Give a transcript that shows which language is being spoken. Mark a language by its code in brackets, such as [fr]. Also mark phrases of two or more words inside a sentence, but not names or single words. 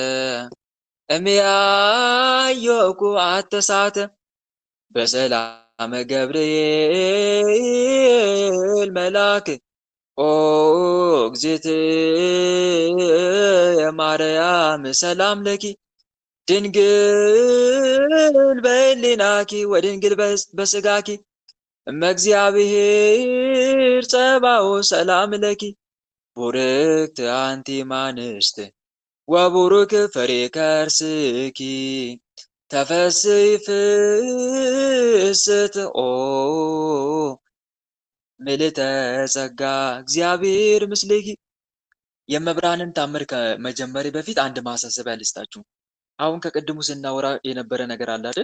[gez] እምያዮኩ አተሳተ በሰላመ ገብርኤል መልአክ ኦ እግዝእትየ ማርያም ሰላም ለኪ ድንግል በሕሊናኪ ወድንግል በሥጋኪ እመእግዚአብሔር ጸባኦት ሰላም ለኪ ቡርክት አንቲ እምአንስት ወቡሩክ ፍሬ ከርስኪ ተፈሥሒ ፍስሕት ኦ ምልዕተ ጸጋ እግዚአብሔር ምስሌኪ። [am] የመብርሃንን ታምር ከመጀመሪ በፊት አንድ ማሳሰቢያ ልስጣችሁ። አሁን ከቅድሙ ስናወራ የነበረ ነገር አለ አይደል?